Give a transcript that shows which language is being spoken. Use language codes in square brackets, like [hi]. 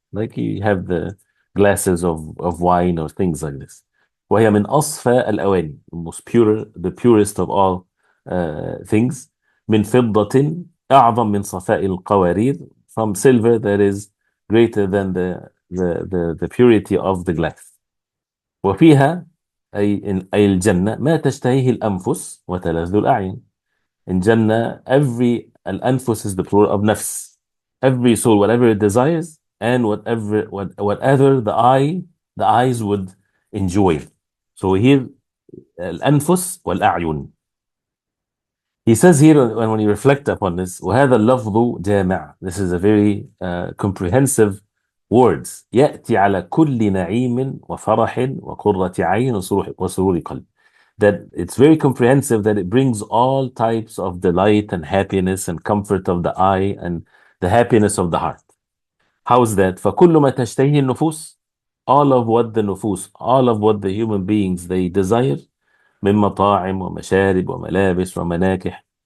[en] Like you have the glasses of wine or things like this. [ar] وهي من أصفى الأواني, [en] the purest of all things. [ar] من فضة أعظم من صفاء القوارير, [en] from silver that is greater than the purity of the glass. [ar] وفيها أي الجنة ما تشتهيه الأنفس وتلذ الأعين. [en] In Jannah, every al-anfus is the plural of nafs. Every soul, whatever it desires, and whatever the eyes would enjoy. So here, al-anfus wal-a'yun. He says here, when you reflect upon this, [ar] وهذا اللفظ جامع. [en] This is a very comprehensive words. [ar] يأتي على كل نعيم وفرح وقرة عين وسرور قلب. [en] That it's very comprehensive, that it brings all types of delight and happiness and comfort of the eye and the happiness of the heart. How is that? [ar] فَكُلُّ مَا تَشْتَهِي النُّفُوس, [en] all of what the nufus, all of what the human beings they desire, [ar] من مطاعم ومشارب وملابس ومناكح.